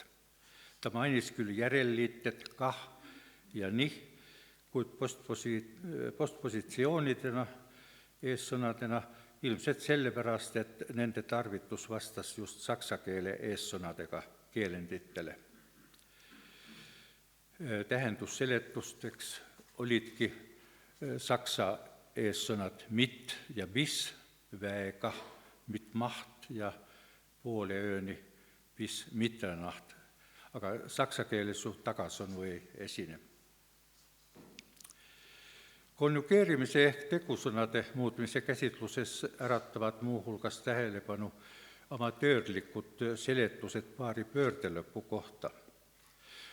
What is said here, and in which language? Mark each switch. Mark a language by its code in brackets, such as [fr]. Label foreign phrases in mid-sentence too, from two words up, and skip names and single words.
[et] Ta mainis küll järelliited kah ja nih, kuid postpositsioonidena, eessõnadena, ilmselt sellepärast, et nende tarvitus vastas just saksa keele eessõnadega keelenditele. Tähendusseletusteks olidki saksa eessõnad mit ja bis, väega, mit maht ja poole ööni, [de] bis mitternacht, [et] aga saksa keeles ju tagasõnu ei esine. Konjugeerimise ehk tegusõnade muutmise käsitluses äratavad muuhulgas tähelepanu amatöörlikud seletused paari pöördelõpu kohta.